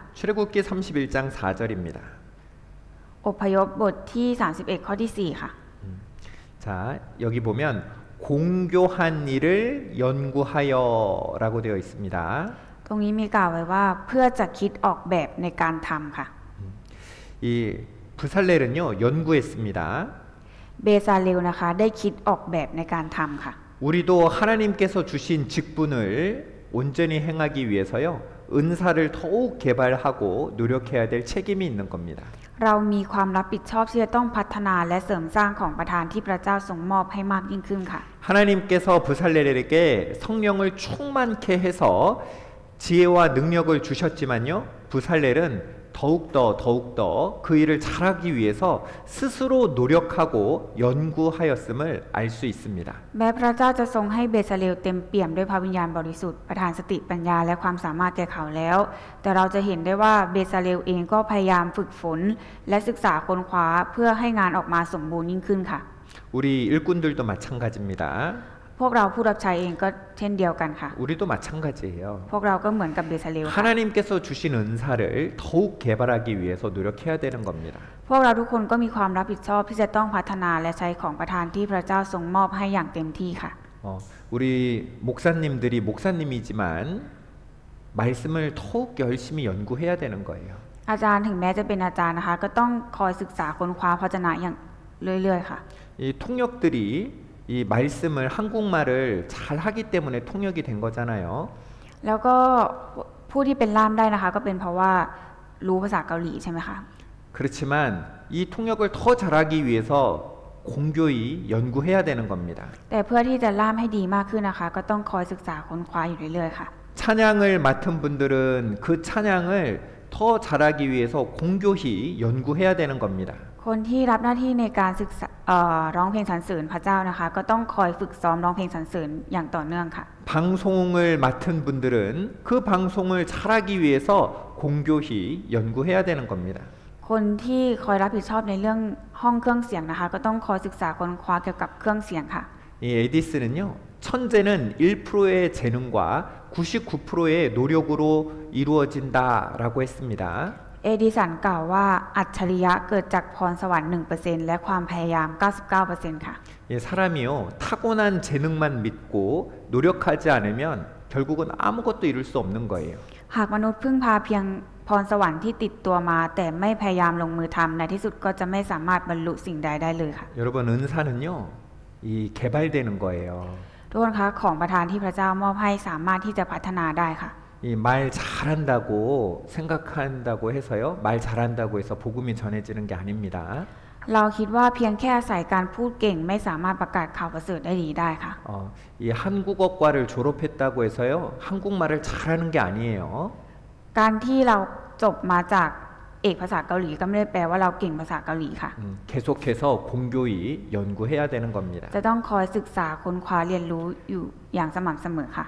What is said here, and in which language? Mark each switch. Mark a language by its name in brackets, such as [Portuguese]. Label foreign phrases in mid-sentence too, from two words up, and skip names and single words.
[Korean] 출애굽기 31장 4절입니다. [Thai] อพยพบทที่ 31 ข้อที่ 4 ค่ะ [Korean] 자, 여기 보면 공교한 일을 연구하여라고 되어 있습니다. [Thai] ตรงนี้มีกล่าวไว้ว่าเพื่อจะคิดออกแบบในการทำค่ะ [Korean] 이 부살렐은요 연구했습니다. [Thai] เบซาเลลนะคะได้คิดออกแบบในการทำค่ะ [Korean] 우리도 하나님께서 주신 직분을 온전히 행하기 위해서요 은사를 더욱 개발하고 노력해야 될 책임이 있는 겁니다. [Thai] เรามีความรับผิดชอบที่จะต้องพัฒนาและเสริมสร้างของประทานที่พระเจ้าทรงมอบให้มากยิ่งขึ้นค่ะ [Korean] 하나님께서 부살렐에게 성령을 충만케 해서 지혜와 능력을 주셨지만요 부살렐은 더욱더 그 일을 잘하기 위해서 스스로 노력하고 연구하였음을 알 수 있습니다. [Thai] แม้พระเจ้าจะทรงให้เบซาเลลเต็มเปี่ยมด้วยพระวิญญาณบริสุทธิ์ประทานสติปัญญาและความสามารถแก่เขาแล้ว แต่เราจะเห็นได้ว่าเบซาเลลเองก็พยายามฝึกฝนและศึกษาค้นคว้าเพื่อให้งานออกมาสมบูรณ์ยิ่งขึ้นค่ะ [Korean] 우리 일꾼들도 마찬가지입니다. [Thai] พวกเราผู้รับใช้เองก็เช่นเดียวกันค่ะ [Korean] 우리도 마찬가지예요. [Thai] พวกเราก็เหมือนกับเบซาเลลค่ะ [Korean] 하나님께서 주신 은사를 더욱 개발하기 위해서 노력해야 되는 겁니다. [Thai] พวกเราทุกคนก็มีความรับผิดชอบที่จะต้องพัฒนาและใช้ของประทานที่พระเจ้าทรงมอบให้อย่างเต็มที่ค่ะ [Korean] 우리 목사님들이 목사님이지만 말씀을 더욱 열심히 연구해야 되는 거예요. [Thai] อาจารย์ถึงแม้จะเป็นอาจารย์นะคะ ก็ต้องคอยศึกษาค้นคว้าพระวจนะอย่างเรื่อยๆค่ะ [Korean] 이 통역들이 이 말씀을 한국말을 잘 하기 때문에 통역이 된 거잖아요. [Thai] แล้วก็ผู้ที่เป็นล่ามได้นะคะ ก็เป็นเพราะว่ารู้ภาษาเกาหลีใช่ไหมคะ [Korean] 그렇지만 이 통역을 더 잘하기 위해서 공교히 연구해야 되는 겁니다. [Thai] แต่เพื่อที่จะล่ามให้ดีมากขึ้นนะคะ ก็ต้องคอยศึกษาค้นคว้าอยู่เรื่อยๆค่ะ [Korean] 찬양을 맡은 분들은 그 찬양을 더 잘하기 위해서 공교히 연구해야 되는 겁니다. [Thai] คนที่รับหน้าที่ในการศึกษาร้องเพลงสรรเสริญพระเจ้านะคะ ก็ต้องคอยฝึกซ้อมร้องเพลงสรรเสริญอย่างต่อเนื่องค่ะ [Korean] 방송을 맡은 분들은 그 방송을 잘하기 위해서 공교히 연구해야 되는 겁니다. [Thai] คนที่คอยรับผิดชอบในเรื่องห้องเครื่องเสียงนะคะ ก็ต้องคอยศึกษาค้นคว้าเกี่ยวกับเครื่องเสียงค่ะ [Korean] 이 에디슨은요 천재는 1%의 재능과 99%의 노력으로 이루어진다라고 했습니다. [Thai] เอดิสันกล่าวว่าอัจฉริยะเกิดจากพรสวรรค์ 1% และความพยายาม 99% ค่ะ [Korean] 사람이요 타고난 재능만 믿고 노력하지 않으면 결국은 아무것도 이룰 수 없는 거예요. [Thai] หากมนุษย์พึ่งพาเพียงพรสวรรค์ที่ติดตัวมา แต่ไม่พยายามลงมือทำในที่สุดก็จะไม่สามารถบรรลุสิ่งใดได้เลยค่ะ [Korean] 여러분 은사는요 이 개발되는 거예요. [Thai] ทุกคนคะของประทานที่พระเจ้ามอบให้สามารถที่จะพัฒนาได้ค่ะ [Korean] 이 말 잘한다고 생각한다고 해서요. 말 잘한다고 해서 복음이 전해지는 게 아닙니다. [Thai] เราคิดว่าเพียงแค่อาศัยการพูดเก่งไม่สามารถประกาศข่าวประเสริฐได้ดีได้ค่ะ [Korean] 이 한국어과를 졸업했다고 해서요. 한국말을 잘하는 게 아니에요. [Thai] การที่เราจบมาจากเอกภาษาเกาหลีก็ไม่ได้แปลว่าเราเก่งภาษาเกาหลีค่ะ [Korean] 계속해서 공교히 연구해야 되는 겁니다. [Thai] จะต้องคอยศึกษาค้นคว้าเรียนรู้อยู่อย่างสม่ำเสมอค่ะ